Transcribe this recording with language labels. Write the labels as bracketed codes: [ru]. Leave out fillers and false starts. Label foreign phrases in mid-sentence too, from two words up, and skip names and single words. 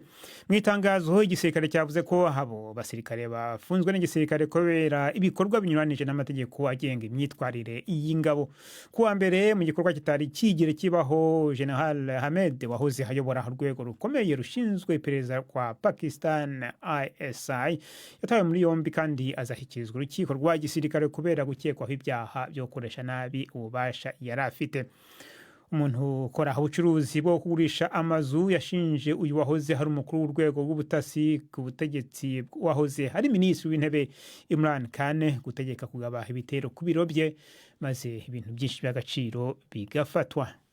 [rw] Mu itangazo igisirikare cyavuze ko abo basirikare bafunzwe n'igisirikare kubera ibikorwa binyuranije n'amategeko agenga imyitwarire y'ingabo. Kuwa mbere mu gikorwa kitari kigire kibaho, General Ahmed wahoze hayobora urwego rukomeye rushinzwe iperereza kwa Pakistan ISI yatawe muri yombi kandi azahikirizwa urukiko rwa gisirikare kubera gukekwaho ibyaha byo gukoresha nabi ububasha afite. Umuntu ukora ubucuruzi bwo kugurisha amazu yashinje uyu wahoze hari umukuru w'urwego rw'ubutasi ku butegetsi wahoze hari minisitiri w'intebe Imran Khan gutegeka kugaba ibitero ku biro bye maze ibintu byinshi by'agaciro bigafatwa.